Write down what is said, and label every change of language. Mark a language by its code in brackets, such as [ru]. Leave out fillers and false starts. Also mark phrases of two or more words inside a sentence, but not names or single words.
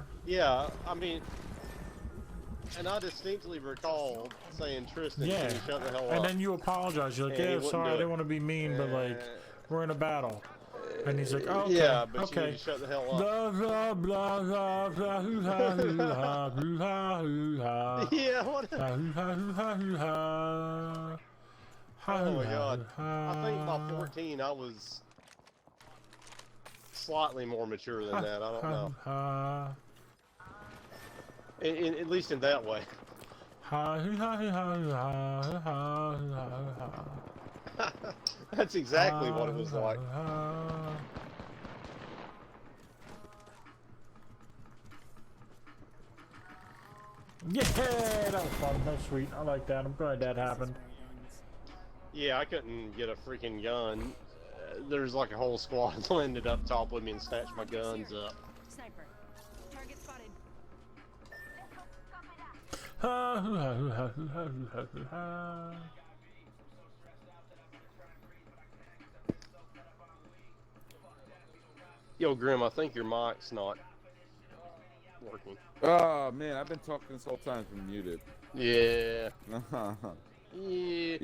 [en] Yeah, I mean, and I distinctly recall saying, Tristan, Yeah, can you shut the hell and up? then you apologize. You're like, And he yeah, wouldn't sorry, do I it. didn't want to be mean, but like, we're in a battle. And he's like, oh, okay, Yeah, but you okay. need to shut the hell up. Blah blah blah blah blah hoo ha hoo ha hoo ha hoo ha. Yeah, what? Ha hoo ha hoo ha hoo ha. Ha Oh hoo my ha god. hoo I think by ha. 14 I was slightly more mature than that. I don't Ha know. hoo ha. At least in that way. Ha hoo ha hoo ha hoo ha hoo ha hoo ha hoo ha. That's exactly what it was like. Yeah, that was fun. That was sweet. I like that. I'm glad that happened. Yeah, I couldn't get a freaking gun. There's like a whole squad landed up top with me and snatched my guns up. Sniper. Target spotted. Ha hoo ha hoo ha hoo ha hoo ha hoo ha. Yo, Grim, I think your mic's not working. Oh man, I've been talking this whole time from muted. Yeah. Yeah,